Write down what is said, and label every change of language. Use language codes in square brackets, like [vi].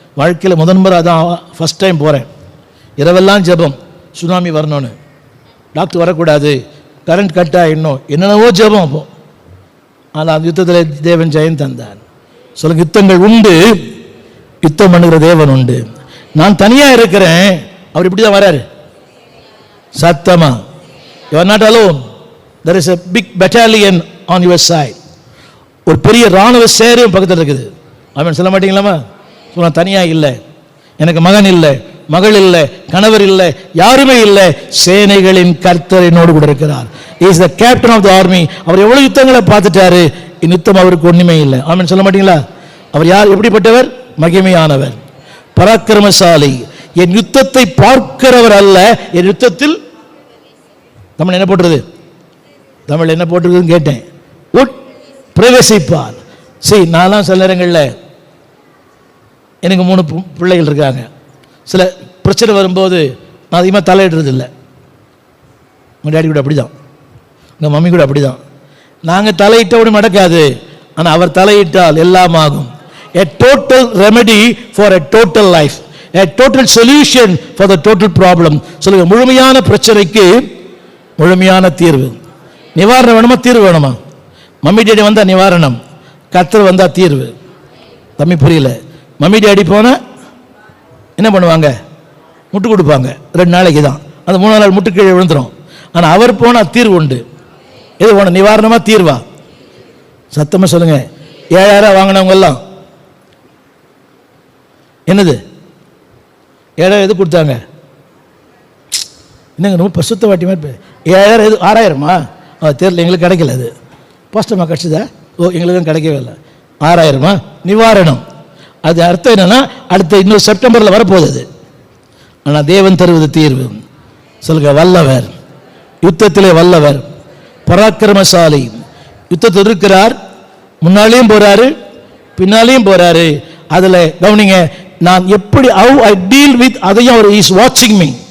[ta] வாழ்க்கையில் முதன்முறை அதான் [en] first time [ta] போகிறேன். இரவெல்லாம் ஜெபம், சுனாமி வரணும்னு, டாக்டர் வரக்கூடாது, கரண்ட் கட் ஆகிடணும், என்னென்னவோ ஜெபம். அப்போ ஆனால் அந்த யுத்தத்தில் தேவன் ஜெயம் தந்தான். சொல்லுங்க, யுத்தங்கள் உண்டு, யுத்தம் பண்ணுகிற தேவன் உண்டு. நான் தனியாக இருக்கிறேன், அவர் இப்படி தான் வராரு. சத்தமா, [en] you are not alone, there is a big battalion on your side. [ta] ஒரு பெரிய ராணுவ சேரும் பக்கத்தில் இருக்குது. ஆமென் சொல்ல மாட்டீங்களாமா? நான் தனியாக இல்லை, எனக்கு மகன் இல்லை, மகள் இல்லை, கணவர் இல்லை, யாருமே இல்லை, சேனைகளின் கர்த்தர் என்னோடு கூட இருக்கிறார். [en] Is the captain of the army. [ta] அவர் எவ்வளவு யுத்தங்களை பார்த்துட்டாரு, யுத்தம் அவருக்கு ஒண்ணுமே இல்லை. ஆமென் சொல்ல மாட்டீங்களா? அவர் யார்? எப்படிப்பட்டவர்? மகிமையானவர், பராக்கிரமசாலி. என் யுத்தத்தை பார்க்கிறவர் அல்ல, என் யுத்தத்தில், தமிழ் என்ன போட்டுருது? தமிழ் என்ன போட்டிருக்குதுன்னு கேட்டேன். பிரவேசிப்பார். சரி, நான்லாம் சில நேரங்களில், எனக்கு 3 பிள்ளைகள் இருக்காங்க. சில பிரச்சனை வரும்போது நான் அதிகமாக தலையிடுறது இல்லை. உங்கள் டேடி கூட அப்படி தான், உங்கள் மம்மி கூட அப்படி தான். நாங்கள் தலையிட்டவுடன் நடக்காது, ஆனால் அவர் தலையிட்டால் எல்லாம் ஆகும். [en] A total remedy for a total life, a total solution for the total problem. [ta] சொல்லுங்க, முழுமையான பிரச்சனைக்கு முழுமையான தீர்வு. நிவாரணம் வேணுமா, தீர்வு வேணுமா? மம்மி டேடி வந்தால் நிவாரணம், கர்த்தர் வந்தால் தீர்வு. தம்பி புரியல. மம்மி டேடி போனால் என்ன பண்ணுவாங்க? முட்டு கொடுப்பாங்க, 2 நாளைக்கு தான். அந்த 3 நாள் முட்டு கீழே விழுந்துடும். ஆனால் அவர் போனால் தீர்வு உண்டு. எது போன நிவாரணமா, தீர்வா? சத்தமாக சொல்லுங்க. 7000 வாங்கினவங்க எல்லாம் என்னது 7000 எது கொடுத்தாங்க? என்னங்க ரொம்ப பசுத்த வாட்டி மாதிரி. 7000 எது? 6000மா? தெரியல, எங்களுக்கு கிடைக்கல. அது போஸ்டமாக கிடச்சிதா? ஓ, எங்களுக்கும் கிடைக்கவே இல்லை. 6000மா நிவாரணம்? அது அர்த்தம் என்னன்னா, அடுத்த இன்னொரு செப்டம்பரில் வரப்போகுது அது. ஆனால் தேவன் தருவது தீர்வு. சொல்லுங்க, வல்லவர், யுத்தத்திலே வல்லவர், பராக்கிரமசாலி. யுத்தத்தில் இருக்கிறார், முன்னாலேயும் போறாரு, பின்னாலேயும் போறாரு. அதில் கவனிங்க, நான் எப்படி [en] how I deal with [ta] அதையும் அவர் [en] is watching me.